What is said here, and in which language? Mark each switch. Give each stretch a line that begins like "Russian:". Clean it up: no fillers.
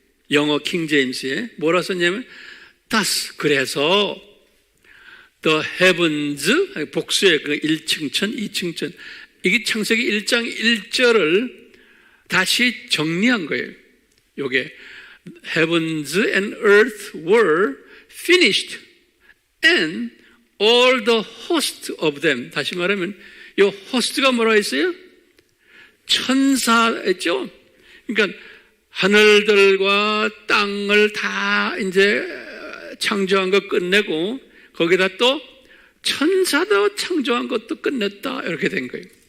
Korean: 영어 킹 제임스에 뭐라 썼냐면 thus 그래서 the heavens 복수의 그 1층천 2층천 이게 창세기 1장 1절을 다시 정리한 거예요.
English: 요게 heavens and earth were finished and all the host of them.
Korean: 다시 말하면 요 host가 뭐라 했어요? 천사였죠. 그러니까 하늘들과 땅을 다 이제 창조한 거 끝내고 거기다 또 천사도 창조한 것도 끝냈다 이렇게 된 거예요.